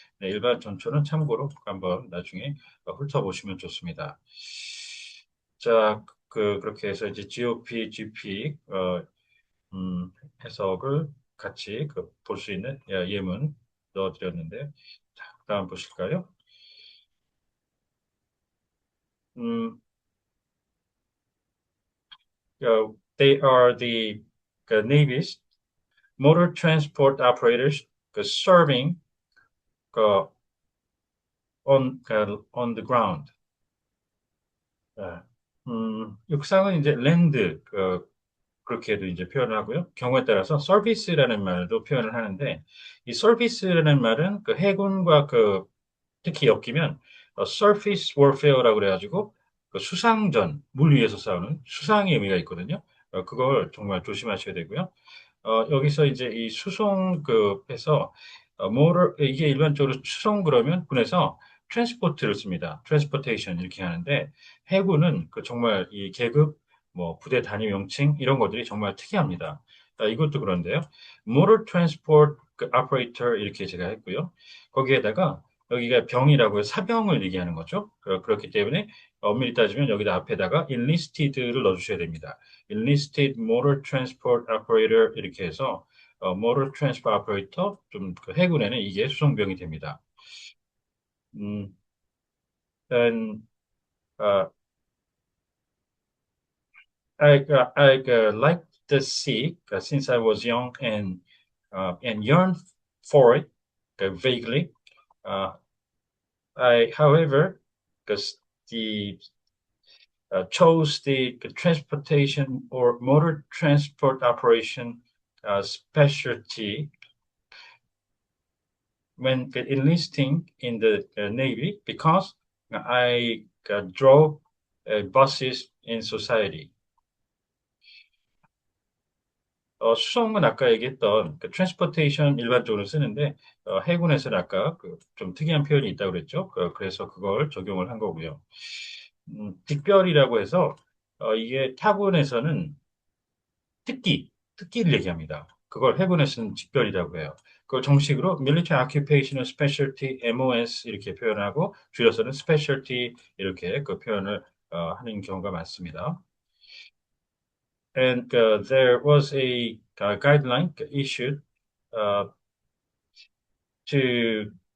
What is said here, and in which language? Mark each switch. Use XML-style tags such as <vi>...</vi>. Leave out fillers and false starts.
<ko>네, 일반 전초는 참고로 한번 나중에 훑어보시면 좋습니다. 자, 그렇게 해서 이제 GOP, GP 음, 해석을 같이 볼 수 있는 예문 넣어드렸는데, 자, 다음 보실까요?</ko> <en>음, they are the Navy's motor transport operators serving 그, on the ground.</en> <ko>아, 육상은 이제 랜드 그렇게도 이제 표현을 하고요. 경우에 따라서 서비스라는 말도 표현을 하는데 이 서비스라는 말은 해군과 특히 엮이면</ko> <en>surface warfare</en> <ko>라고 그래가지고 수상전, 물 위에서 싸우는 수상의 의미가 있거든요. 그걸 정말 조심하셔야 되고요. 여기서 이제 이 수송급에서 뭐를 이게 일반적으로 수송 그러면 군에서 트랜스포트를 씁니다. 트랜스포테이션 이렇게 하는데 해군은 정말 이 계급 뭐 부대 단위 명칭 이런 것들이 정말 특이합니다. 이것도 그런데요. Motor Transport Operator 이렇게 제가 했고요. 거기에다가 여기가 병이라고 해서 사병을 얘기하는 거죠. 그렇기 때문에 엄밀히 따지면 여기다 앞에다가 enlisted를 넣어주셔야 됩니다.</ko> <en>enlisted motor transport operator</en> <ko>이렇게 해서 motor transport operator 좀 해군에는 이게 수송병이 됩니다.</ko> <en>음, and uh, I like the sea since I was young and yearned for it vaguely. Uh, however, because the chose the transportation or motor transport operation specialty when enlisting in the Navy because I drove buses in society.</en> <ko>수송은 아까 얘기했던 transportation 일반적으로 쓰는데 해군에서는 아까 좀 특이한 표현이 있다고 그랬죠. 그래서 그걸 적용을 한 거고요. 직별이라고 해서 이게 타군에서는 특기를 얘기합니다. 그걸 해군에서는 직별이라고 해요. 그걸 정식으로</ko> <en>Military Occupational Specialty</en> <ko>MOS 이렇게 표현하고 줄여서는 Specialty 이렇게 표현을 하는 경우가 많습니다.</ko> <en>And there was a guideline issued uh, to</en>